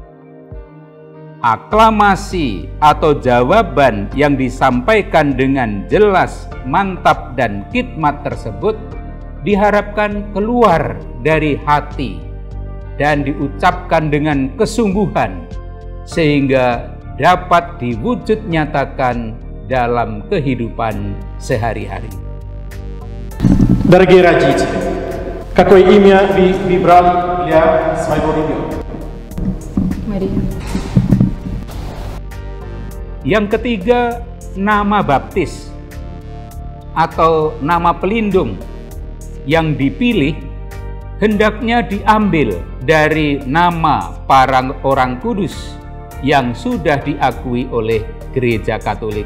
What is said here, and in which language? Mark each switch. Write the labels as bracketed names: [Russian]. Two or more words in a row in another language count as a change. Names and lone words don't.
[Indonesian] Aklamasi atau jawaban yang disampaikan dengan jelas, mantap, dan khidmat tersebut diharapkan keluar dari hati dan diucapkan dengan kesungguhan sehingga dapat diwujud nyatakan dalam kehidupan sehari-hari. [Russian] Дорогие родители, какое имя вы выбрали для своего ребенка? [Indonesian] Maria. Yang ketiga, nama baptis atau nama pelindung yang dipilih hendaknya diambil dari nama para orang kudus yang sudah diakui oleh Gereja Katolik.